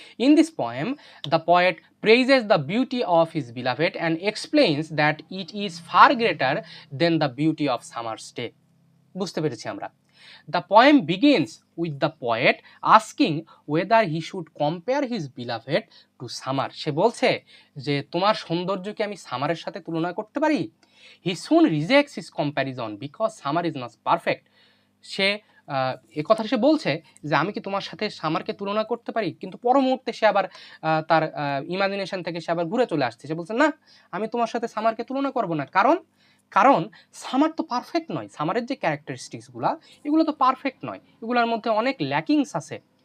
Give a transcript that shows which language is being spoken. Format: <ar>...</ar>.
<en>In this poem, the poet praises the beauty of his beloved and explains that it is far greater than the beauty of summer's day.</en> <bn>বুঝতে পেরেছি আমরা।</bn> <en>The poem begins with the poet asking whether he should compare his beloved to summer.</en> <bn>সে বলছে যে তোমার সৌন্দর্য কি আমি সামারের সাথে তুলনা করতে পারি?</bn> <en>He soon rejects his comparison because summer is not perfect.</en> <bn>সে এ কথা সে বলছে যে আমি কি তোমার সাথে সামারকে তুলনা করতে পারি, কিন্তু পর মুহূর্তে সে আবার তার ইমাজিনেশন থেকে সে আবার ঘুরে চলে আসছে, সে বলছে না, আমি তোমার সাথে সামারকে তুলনা করব না, কারণ সামার তো পারফেক্ট নয়, সামারের যে ক্যারেক্টারিস্টিক্সগুলো এগুলো তো পারফেক্ট নয়, এগুলোর মধ্যে অনেক ল্যাকিংস আছে।</bn>